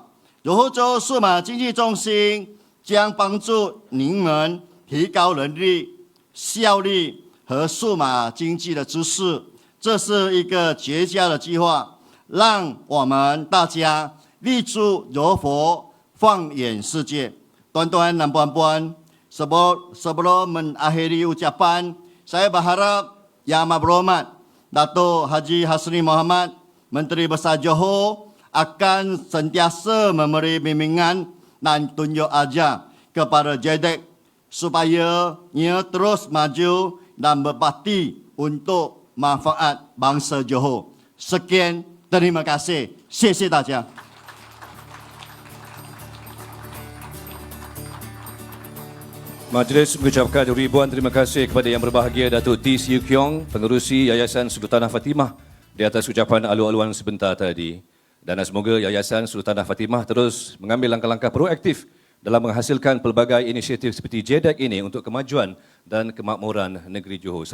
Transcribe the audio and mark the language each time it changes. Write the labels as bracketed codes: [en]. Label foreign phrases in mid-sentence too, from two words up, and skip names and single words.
[zh] 柔州数码经济中心将帮助您们提高能力、效率和数码经济的知识。这是一个绝佳的计划，让我们大家立足柔佛，放眼世界。 [ms] Tuan-tuan dan puan-puan, sebelum mengakhiri ucapan, saya berharap Yang Amat Berhormat Datuk Haji Hasni Mohamad, Menteri Besar Johor, akan sentiasa memberi bimbingan dan tunjuk ajar kepada JEDEC supaya ia terus maju dan berbakti untuk manfaat bangsa Johor. Sekian, terima kasih. [zh] 谢谢大家。 [ms] Majlis mengucapkan ribuan terima kasih kepada Yang Berbahagia Datuk T. Siu Kiong, Pengerusi Yayasan Sultanah Fatimah, di atas ucapan alu-aluan sebentar tadi. Dan semoga Yayasan Sultanah Fatimah terus mengambil langkah-langkah proaktif dalam menghasilkan pelbagai inisiatif seperti JEDEC ini untuk kemajuan dan kemakmuran negeri Johor.